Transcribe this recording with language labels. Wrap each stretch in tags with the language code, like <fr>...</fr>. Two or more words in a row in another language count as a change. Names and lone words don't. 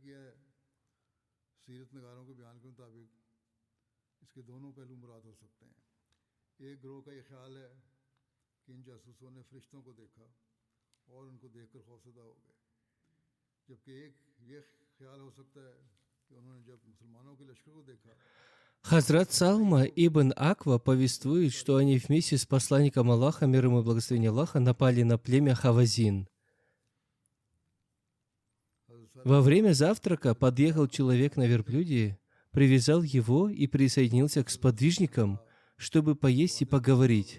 <ur>کیا ہے، سیرت نگاروں کے بیان کے مطابق اس کے دونوں پہلو مراد ہو سکتے ہیں. ایک گروہ کا یہ خیال ہے کہ ان جاسوسوں نے فرشتوں کو دیکھا اور ان کو دیکھ کر خوفزدہ ہو گئے، جبکہ ایک یہ خیال ہو سکتا ہے کہ انہوں نے جب مسلمانوں کے لشکر کو دیکھا.</ur> <ru>Хазрат Салма ибн Аква повествует, что они вместе с посланником Аллаха, мир ему и благословение Аллаха, напали на племя Хавазин. Во время завтрака подъехал человек на верблюде, привязал его и присоединился к сподвижникам, чтобы поесть и поговорить.</ru>